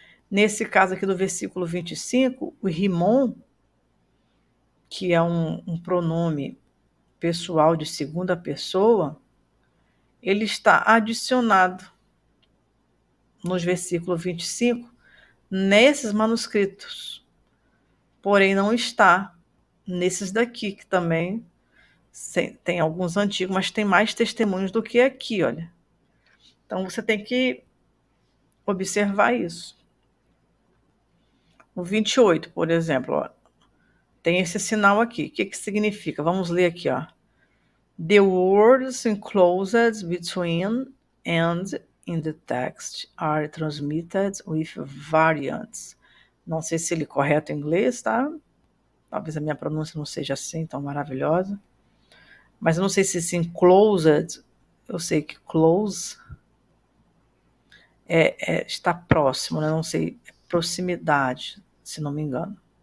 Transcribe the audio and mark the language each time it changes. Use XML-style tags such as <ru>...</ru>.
<pt>Nesse caso aqui do versículo 25, o rimon, que é um pronome pessoal de segunda pessoa, ele está adicionado nos versículos 25 nesses manuscritos, porém não está nesses daqui, que também tem alguns antigos, mas tem mais testemunhos do que aqui, olha. Então você tem que observar isso. O 28, por exemplo, ó, tem esse sinal aqui. O que significa? Vamos ler aqui, ó.</pt> <en>The words enclosed between and in the text are transmitted with variants.</en> <pt>Não sei se ele é correto em inglês, tá? Talvez a minha pronúncia não seja assim tão maravilhosa. Mas eu não sei se esse enclosed, eu sei que close está próximo, né? Não sei, proximidade, se não me engano.</pt>